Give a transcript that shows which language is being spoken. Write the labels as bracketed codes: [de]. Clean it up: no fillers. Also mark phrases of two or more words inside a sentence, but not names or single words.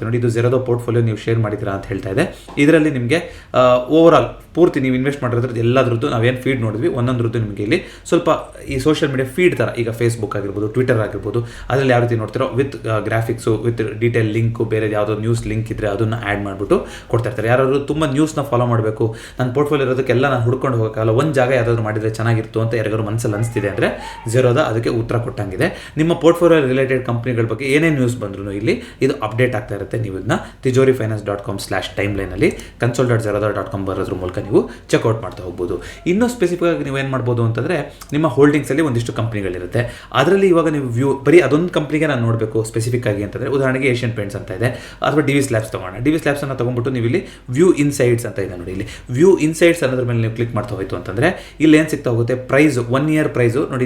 [kn] ನೋಡಿ, ಇದು ಝೆರೋದ ಪೋರ್ಟ್ಫೋಲಿಯೋ ನೀವು ಶೇರ್ ಮಾಡಿದ್ದೀರಾ ಅಂತ ಹೇಳ್ತಾ ಇದೆ. ಇದರಲ್ಲಿ ನಿಮಗೆ ಓವರಾಲ್ ಪೂರ್ತಿ ನೀವು ಇನ್ವೆಸ್ಟ್ ಮಾಡಿರೋದ್ರದ್ದು ಎಲ್ಲದ್ರದ್ದು ನಾವೇನು ಫೀಡ್ ನೋಡಿದ್ವಿ, ಒಂದೊಂದ್ರದ್ದು ನಿಮಗೆ ಇಲ್ಲಿ ಸ್ವಲ್ಪ ಈ [en] social media feed [kn] ಥರ, ಈಗ ಫೇಸ್ಬುಕ್ ಆಗಿರ್ಬೋದು, ಟ್ವಿಟರ್ ಆಗಿರ್ಬೋದು, ಅದರಲ್ಲಿ ಯಾವ ರೀತಿ ನೋಡ್ತಿರೋ [en] with graphics, with detail link, [kn] ಬೇರೆ ಯಾವುದೋ [en] news link [kn] ಇದ್ದರೆ ಅದನ್ನು ಆ್ಯಡ್ ಮಾಡಿಬಿಟ್ಟು ಕೊಡ್ತಾ ಇರ್ತಾರೆ. ಯಾರಾದರೂ ತುಂಬ ನ್ಯೂಸ್ನ ಫಾಲೋ ಮಾಡಬೇಕು, ನನ್ನ ಪೋರ್ಟ್ಫೋಲಿಯೋ ಇರೋದಕ್ಕೆಲ್ಲ ನಾನು ಹುಡ್ಕೊಂಡು ಹೋಗೋಕ್ಕಲ್ಲ, ಒಂದು ಜಾಗ ಯಾವುದಾದ್ರು ಮಾಡಿದರೆ ಚೆನ್ನಾಗಿತ್ತು ಅಂತ ಯಾರಿಗಾರು ಮನಸ್ಸಲ್ಲಿ ಅನಿಸ್ತಿದೆ ಅಂದರೆ ಝೆರೋದ ಅದಕ್ಕೆ ಉತ್ತರ ಕೊಟ್ಟಂಗಿದೆ. ನಿಮ್ಮ ಪೋರ್ಟ್ಫೋಲಿಯೋ [en] related company-gala [kn] ಬಗ್ಗೆ ಏನೇ ನ್ಯೂಸ್ ಬಂದರೂ ಇಲ್ಲಿ ಇದು ಅಪ್ಡೇಟ್ ಆಗ್ತಾ ಇರುತ್ತೆ. ನೀವು ಇದನ್ನ tijorifinance.com/timeline console.zerodha.com ಬರೋದ್ರ ಮೂಲಕ ನೀವು ಚೆಕ್ಔಟ್ ಮಾಡ್ತಾ ಹೋಗ್ಬೋದು. ಇನ್ನೂ ಸ್ಪೆಸಿಫಿಕ್ ಆಗಿ ನೀವೇನು ಮಾಡ್ಬೋದು ಅಂತಂದರೆ, ನಿಮ್ಮ ಹೋಲ್ಡಿಂಗ್ಸಲ್ಲಿ ಒಂದಿಷ್ಟು ಕಂಪ್ನಿಗಳಿರುತ್ತೆ. ಅದರಲ್ಲಿ ಇವಾಗ ನೀವು ಬರೀ ಅದೊಂದು ಕಂಪ್ನಿಗೆ ನಾನು ನೋಡಬೇಕು ಸ್ಪೆಸಿಫಿಕ್ ಆಗಿ ಅಂತಂದರೆ, ಉದಾಹರಣೆಗೆ ಏಷ್ಯನ್ ಪೇಂಟ್ಸ್ ಅಂತ ಇದೆ, ಅಥವಾ Divis Labs ತೊಗೋಣ. Divis Labs ಅನ್ನು ತೊಗೊಂಡ್ಬಿಟ್ಟು ನೀವು ಇಲ್ಲಿ [en] view insights [kn] ಅಂತ ಇದೆ ನೋಡಿ, ಇಲ್ಲಿ [en] view insights [kn] ಅನ್ನೋದ್ರ ಮೇಲೆ ನೀವು ಕ್ಲಿಕ್ ಮಾಡ್ತಾ ಹೋಯ್ತು ಅಂತಂದರೆ ಇಲ್ಲಿ ಏನು ಸಿಗ್ತಾ ಹೋಗುತ್ತೆ, [en] price 1 year price [kn] ನೋಡಿ.